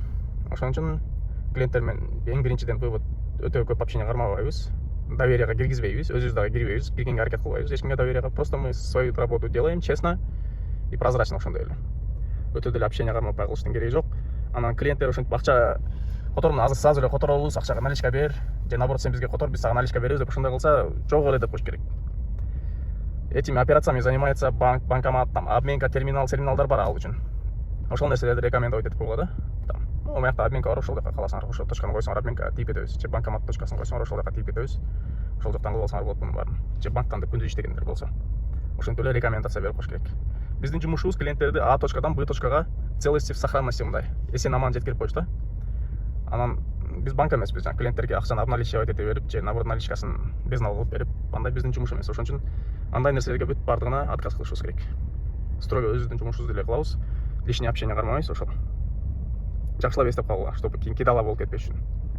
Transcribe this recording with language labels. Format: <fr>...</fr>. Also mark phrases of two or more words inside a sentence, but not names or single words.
<ky>Ошон үчүн клиенттер менен эң биринчиден вывод өтө көп общение кармабайбыз. Доверияга киргизбейбиз, өзүбүз дагы кирбейбиз, киргенге аракет кылбайбыз. Эч кимге доверияга,</ky> <ru>просто мы свою работу делаем честно и прозрачно</ru> <ky>ошондой эле. Өтө деле общение кармап кылыштын кереги жок. Анан клиенттер ошентип акча которуну азыр эле которобуз, акчага наличка бер, же наоборот сен бизге котор, биз сага наличка беребиз деп ошондой кылса, жок эле деп коюш керек.</ky> <ru>Этими операциями занимается банкомат, там обменка,</ru> <ky>терминалдар бар ал үчүн. Ошол нерселерди рекомендовать этип койгула да. Там, моякта обменка бар, ошол жака каласыңар, ошол точканы койсоңор обменка тийип кетебиз. Же банкомат точкасын койсоңор, ошол жака тийип кетебиз. Ошол жактан кылып алсаңар болот мунун баарын. Же банктан деп күндүз иштегендер болсо. Ошентип эле рекомендация берип коюш керек. Биздин жумушубуз клиенттерди А точкадан Б точкага</ky> <ru>целости в сохранности</ru> <ky>мындай эсен аман жеткирип коюш да. Анан биз банк эмеспиз, жана клиенттерге акчаны обналичивать эте берип, же наоборот наличкасын безнал кылып берип, андай биздин жумуш эмес. Ошон үчүн андай нерселерге бүт бардыгына отказ кылышыбыз керек. Строго өзүбүздүн жумушубузду эле кылабыз,</ky> <ru>лишний общение</ru> <ky>кармабайбыз, ошол. Жакшылап эстеп калгыла, чтобы кийин кидала болуп кетпеш үчүн.</ky>